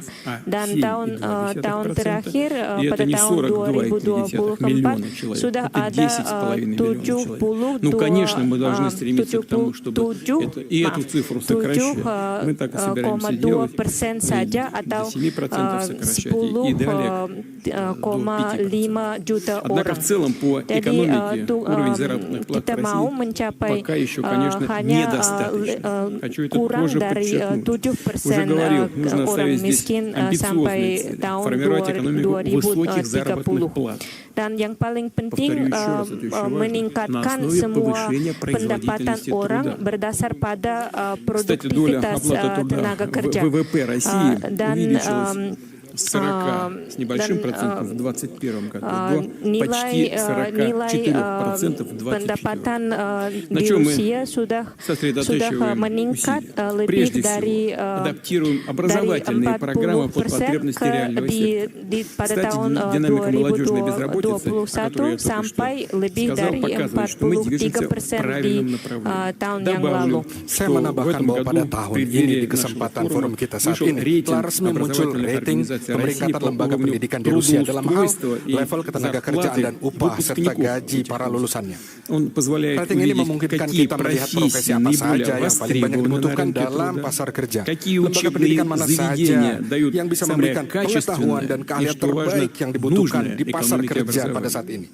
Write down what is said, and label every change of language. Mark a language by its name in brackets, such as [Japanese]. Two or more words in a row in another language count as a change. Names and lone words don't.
[Indonesian] Dan tahun terakhir pada tahun 2024 sudah ada 7,2% saja atau 10,5 juta orang. Jadi kita mau mencapai [Russian] пока еще, конечно, [Indonesian] hanya [Russian] недостаточно. Хочу это [Indonesian] kurang [Russian] тоже [Indonesian] dari [Russian] подчеркнуть. [Indonesian] 7% [Russian] Уже говорил, нужно [Indonesian] orang [Russian] ставить здесь [Indonesian] miskin sampai [Russian] амбициозные цели. [Indonesian] tahun [Russian] Формировать экономику высоких [Indonesian] 2030. [Russian] заработных плат. [Indonesian] Dan yang paling penting [Russian] Повторю еще раз, это очень важно. На [Indonesian] meningkatkan [Russian] основе [Indonesian] semua [Russian] повышения [Indonesian] pendapatan [Russian] производительности [Indonesian] orang [Russian] труда. [Indonesian] berdasar pada [Russian] Кстати, доля [Indonesian] produktivitas [Russian] оплаты труда [Indonesian] tenaga [Russian] в [Indonesian] kerja. [Russian] ВВП России [Indonesian] Dan [Russian] увеличилась с 40 с небольшим процентов в 2021 году до почти 44% в 2024. На чем мы сосредотачиваем усилия? Прежде всего, адаптируем образовательные программы под потребности реального сектора. Кстати, динамика молодежной безработицы, о которой я только что сказал, показывает, что мы движемся в правильном направлении. Добавлю, что в этом году в преддверии нашего форума вышел рейтинг образовательных организаций [Indonesian] Pemeringkatan lembaga pendidikan di Rusia dalam hal level ketenagakerjaan dan upah serta gaji para lulusannya. Rating ini memungkinkan kita melihat profesi apa saja yang paling banyak dibutuhkan dalam pasar kerja. Lembaga pendidikan mana saja yang bisa memberikan pengetahuan dan keahlian terbaik yang dibutuhkan di pasar kerja pada saat ini.